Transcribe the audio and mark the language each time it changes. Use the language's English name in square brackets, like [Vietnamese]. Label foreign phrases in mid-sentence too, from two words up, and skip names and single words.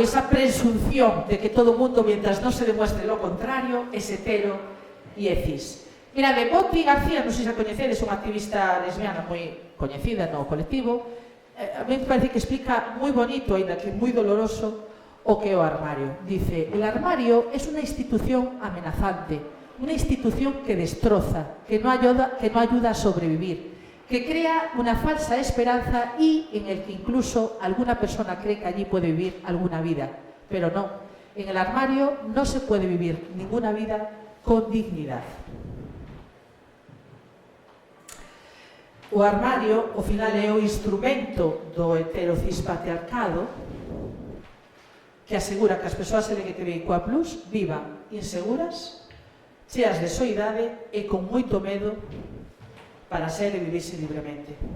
[Galician] Esa presunción de que todo o mundo, mientras non se demuestre [Spanish] lo contrario, [Galician] é hetero e é cis. Mira, de Boti García, non sei se a coñecedes, unha activista lesbiana moi coñecida no colectivo, [Spanish] a mí me parece [Galician] que explica moi bonito, ainda que moi doloroso, o que é o armario. [Spanish] Dice, el armario es una institución amenazante, una institución que destroza, que no ayuda a sobrevivir, que crea una falsa esperanza y en el que incluso alguna persona cree que allí puede vivir alguna vida. Pero no, en el armario no se puede vivir ninguna vida con dignidad. [Galician] O armario, ao final, é o instrumento do heterocispatriarcado que asegura que as persoas LGTBIQA+ vivan inseguras, cheas de soidade e con moito medo para ser e vivirse libremente.